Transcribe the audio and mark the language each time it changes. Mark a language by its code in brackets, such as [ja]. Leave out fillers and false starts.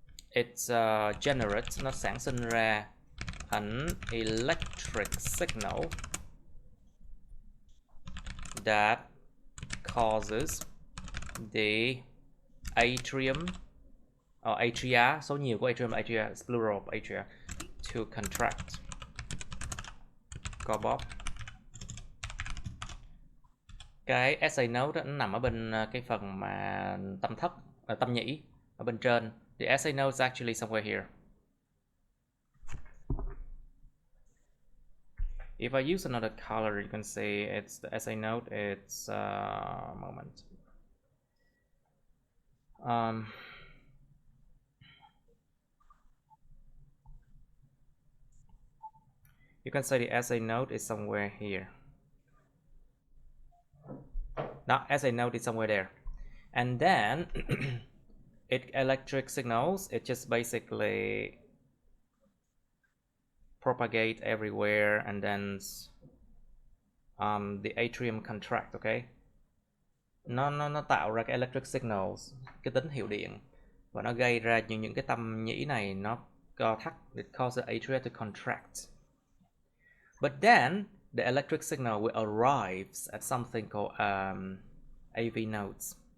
[en] It generates, [vi] nó sản sinh ra [en] an electric signal that causes the atrium or atria, [vi] số nhiều của atrium, [en] atria is plural of atria, to contract, [vi] co bóp. Cái SA node đó, nó nằm ở bên cái phần mà tâm nhĩ ở bên trên. [en] The SA node is actually somewhere here. If I use another color, you can see it's the SA node. It's moment. You can say the SA node is somewhere here. No, SA node is somewhere there. And then it electric signals, it just basically propagate everywhere, and then the atrium contract, okay? [vi] Nó tạo ra cái electric signals, cái tín hiệu điện, và nó gây ra những cái tâm nhĩ này nó co thắt. [en] It causes the atria to contract. But then the electric signal will arrive at something called AV nodes.